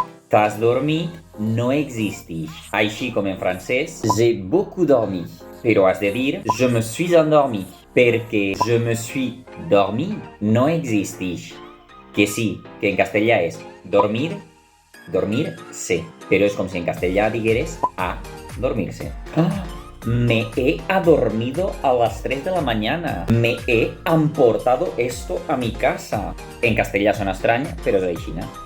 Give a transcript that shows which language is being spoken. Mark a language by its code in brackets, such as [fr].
[ca] T'has dormit no existeix. Així com en francès, [fr] j'ai beaucoup dormi. [ca] Però has de dir [fr] je me suis endormi, [ca] perquè [fr] je me suis dormi [ca] no existeix. Que sí, que en castellà és dormir, dormir-se. Però és com si en castellà digueres a dormir-se. [es] Me he adormido a las 3 de la mañana. Me he emportado esto a mi casa. [ca] En castellà sona estrany, però és aixina.